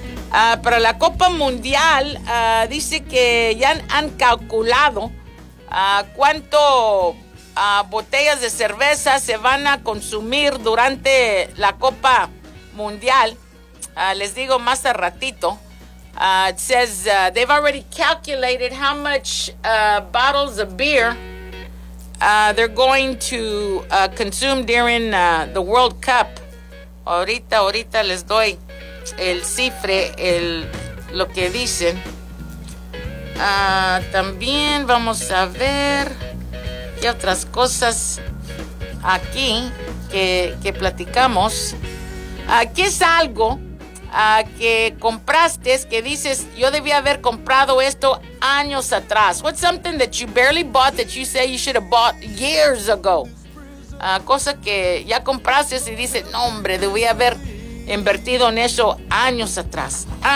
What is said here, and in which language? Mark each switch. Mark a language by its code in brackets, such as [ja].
[es] Para la Copa Mundial, dice que ya han calculado cuánto botellas de cerveza se van a consumir durante la Copa Mundial. Les digo más a ratito. [en] It says they've already calculated how much bottles of beer they're going to consume during the World Cup. [es] Ahorita les doy el cifre, lo que dicen. También vamos a ver qué otras cosas aquí que platicamos. ¿Qué es algo que compraste, que dices, yo debía haber comprado esto años atrás? [en] What's something that you barely bought that you say you should have bought years ago? [es] Cosa que ya compraste y dices, no hombre, debía haber invertido en eso años atrás.